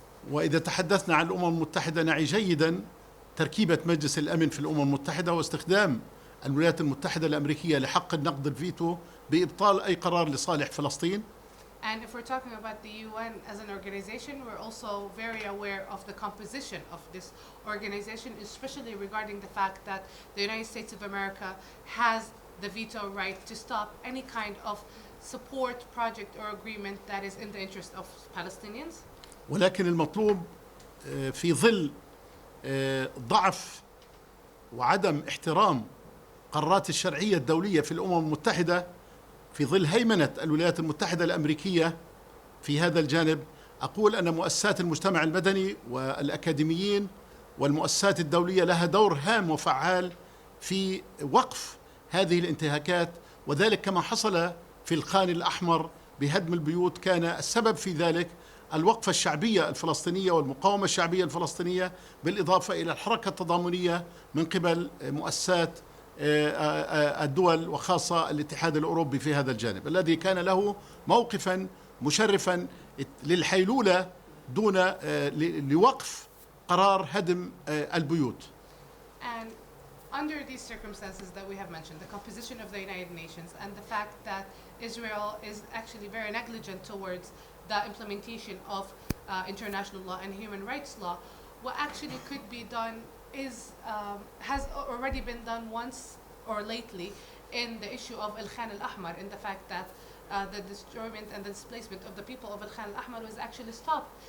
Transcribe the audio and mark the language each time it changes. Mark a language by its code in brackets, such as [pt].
[ar] وإذا تحدثنا عن الأمم المتحدة نعي جيدا تركيبة مجلس الأمن في الأمم المتحدة واستخدام الولايات المتحدة الأمريكية لحق النقد الفيتو بإبطال أي قرار لصالح فلسطين. [en] And if we're talking about the UN as an organization, we're also very aware of the composition of this organization, especially regarding the fact that the United States of America has the veto right to stop any kind of support project or agreement that is in the interest of Palestinians. [ar] ولكن المطلوب في ظل ضعف وعدم احترام قرارات الشرعية الدولية في الأمم المتحدة، في ظل هيمنة الولايات المتحدة الأمريكية في هذا الجانب، أقول أن مؤسسات المجتمع المدني والأكاديميين والمؤسسات الدولية لها دور هام وفعال في وقف هذه الانتهاكات، وذلك كما حصل في الخان الأحمر بهدم البيوت كان السبب في ذلك الوقفة الشعبية الفلسطينية والمقاومة الشعبية الفلسطينية، بالإضافة إلى الحركة التضامنية من قبل مؤسسات الدول وخاصة الاتحاد الأوروبي في هذا الجانب الذي كان له موقفا مشرفا للحيلولة دون لوقف قرار هدم البيوت. [en] And under these circumstances that we have mentioned, the composition of the United Nations and the fact that Israel is actually very negligent towards the implementation of international law and human rights law, what actually could be done is has already been done once or lately in the issue of Al-Khan al-Ahmar, in the fact that the destroyment and the displacement of the people of Al-Khan al-Ahmar was actually stopped.